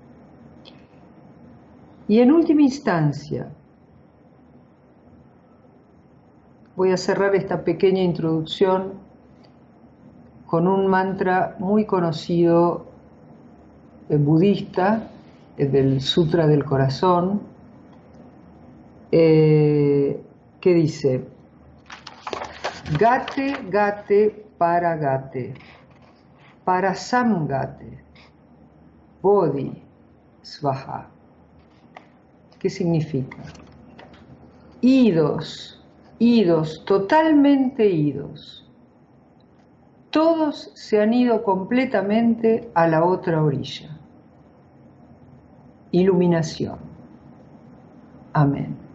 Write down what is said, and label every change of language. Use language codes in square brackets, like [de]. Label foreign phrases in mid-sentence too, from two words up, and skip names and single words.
[es] Y en última instancia, voy a cerrar esta pequeña introducción con un mantra muy conocido budista, del Sutra del Corazón, que dice: [sa] गते, गते, पार संगते, बोधि, स्वाहा. [es] ¿Qué significa? Idos, totalmente idos. Todos se han ido completamente a la otra orilla. Iluminación. Amén.